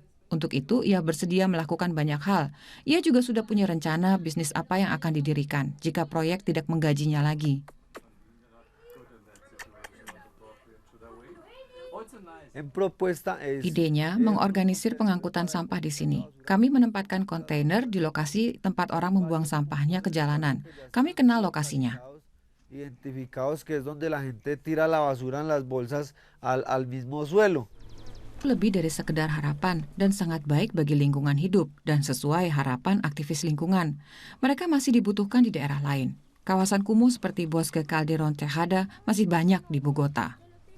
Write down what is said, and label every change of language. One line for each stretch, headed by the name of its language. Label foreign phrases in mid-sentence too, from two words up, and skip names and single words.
Indonesian: Untuk itu, ia bersedia melakukan banyak hal. Ia juga sudah punya rencana bisnis apa yang akan didirikan jika proyek tidak menggajinya lagi. Idenya mengorganisir pengangkutan sampah di sini. Kami menempatkan kontainer di lokasi tempat orang membuang sampahnya ke jalanan. Kami kenal lokasinya.
Spanish: Identificados, que es donde la gente tira la basura en las bolsas al mismo suelo.
Indonesian: Lebih dari sekedar harapan dan sangat baik bagi lingkungan hidup dan sesuai harapan aktivis lingkungan. Mereka masih dibutuhkan di daerah lain. Kawasan kumuh seperti Bosque Calderón Tejada masih banyak di Bogota.